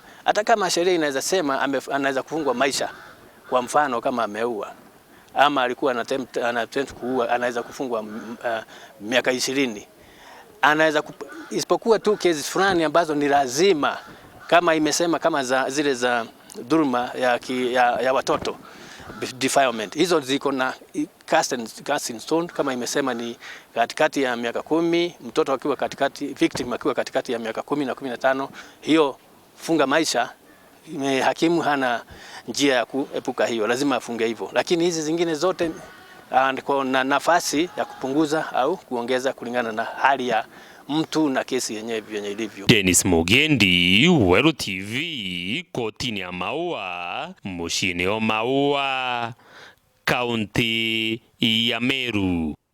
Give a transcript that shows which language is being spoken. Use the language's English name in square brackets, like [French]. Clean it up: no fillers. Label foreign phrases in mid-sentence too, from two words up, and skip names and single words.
[Swahili] Hata kama sheria inaweza sema anaweza kufungwa maisha. Kwa mfano kama ameua ama alikuwa anataka kuua, anaweza kufungwa miaka 20. Anaweza isipokuwa tu kesi fulani ambazo ni lazima, kama imesema kama zile za dhulma ya watoto, defilement, hizo ziko na [English] cast in stone. [Swahili] Kama imesema ni katikati ya miaka 10, mtoto akiwa victim akiwa katikati ya miaka 10 na 15, hiyo funga maisha. Hakimu hana njia ya kuepuka hiyo, lazima afunge hivyo. Lakini hizi zingine zote na nafasi ya kupunguza au kuongeza kulingana na hali ya mtu na kesi yenyewe ilivyo. Denis Mugendi, Weru TV, kotini ya Maua, mushini o Maua, kaunti ya Meru.